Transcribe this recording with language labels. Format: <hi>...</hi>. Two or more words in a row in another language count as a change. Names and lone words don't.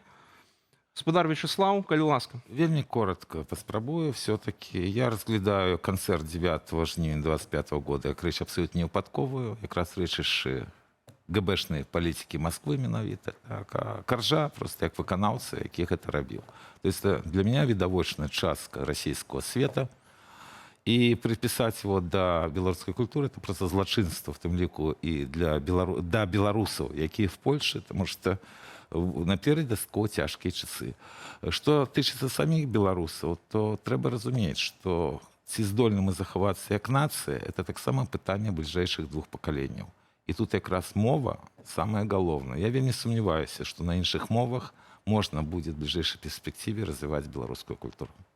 <be>Гаспадар Вячеслав, калі ласка. Вельмі коротко паспрабую. Все-таки я разглядаю канцэрт 9 жніўня 25 года як рэч абсолютно неўпадковую, якраз рэчышчы ГБшнай палітыкі Москвы менавіта. Так, а Каржа просто як выканаўца, які гэта рабіў.</be> <ru>То есть для меня</ru> <be>відавочная частка расійского света, і припісаць его да беларускай культуры это просто злачынства, в тым ліку і да беларусаў, якія в Польше,</be> <ru>потому что наперед</ru> <be>дастаткова цяжкія часы. Што тычыцца саміх беларусаў, то трэба разумець, што ці здольны мы захавацца як нацыя, это таксама пытанне бліжэйшых 2 пакаленняў. І тут якраз мова самае галоўнае. Я вельмі сумняваюся, што на іншых мовах можна будзе в бліжэйшай перспектыве развіваць беларускую культуру.</be>